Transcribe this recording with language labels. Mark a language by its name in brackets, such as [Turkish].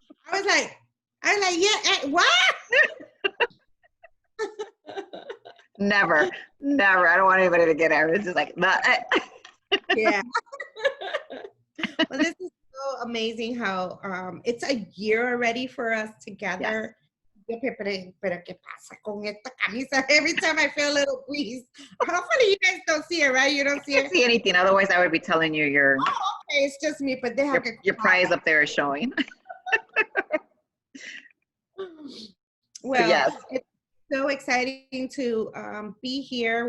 [English] I was like, yeah, what? Never. I don't want anybody to get it. It's just like, yeah. Well, this is so amazing how it's a year already for us together. Yes. [Spanish] Pero ¿qué pasa con esta camisa? [English] Every time I feel a little breeze. Hopefully you guys don't see it, right? You don't see it? I can't see anything. Otherwise, I would be telling you your. Oh, okay. It's just me, but they have your prize up there is showing. Well, yes. It's so exciting to be here.